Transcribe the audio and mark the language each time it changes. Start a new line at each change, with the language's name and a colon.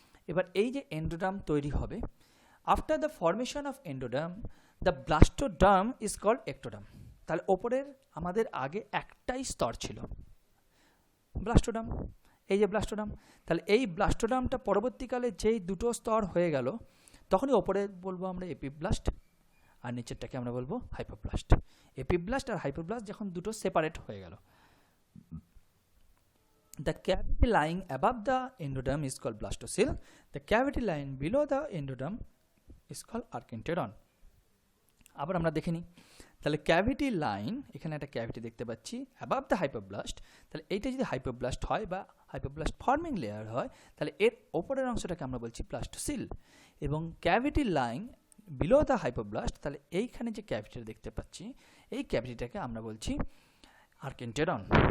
Bangla: এবার এই যে এন্ডোডার্ম তৈরি হবে,
English: After the formation of endoderm the blastoderm is called ectoderm.
Bangla: তাহলে ওপরের আমাদের আগে একটাই স্তর ছিল, ব্লাস্টোডার্ম, এই যে ব্লাস্টোডার্ম। তাহলে এই ব্লাস্টোডার্মটা পরবর্তীকালে যেই দুটো স্তর হয়ে গেল, তখনই ওপরে বলবো আমরা এপিব্লাস্ট, আর নিচেরটাকে আমরা বলবো হাইপোব্লাস্ট। এপিব্লাস্ট আর হাইপোব্লাস্ট যখন দুটো সেপারেট হয়ে গেল,
English: the cavity lying above the endoderm is called blastocele, the cavity lying below the endoderm is called archenteron.
Bangla: আবার আমরা দেখে নিই, তাহলে ক্যাভিটি লাইন, এখানে একটা ক্যাভিটি দেখতে পাচ্ছি অ্যাবাভ দ্য হাইপোব্লাস্ট। তাহলে এইটা যদি হাইপোব্লাস্ট হয় বা হাইপোব্লাস্ট ফর্মিং লেয়ার হয়, তাহলে এর ওপরের অংশটাকে আমরা বলছি ব্লাস্টোসিল, এবং cavity line below the hypoblast, তাহলে এইখানে যে ক্যাভিটিটা দেখতে পাচ্ছি এই ক্যাভিটিটাকে আমরা বলছি আর্কেন্টেরন।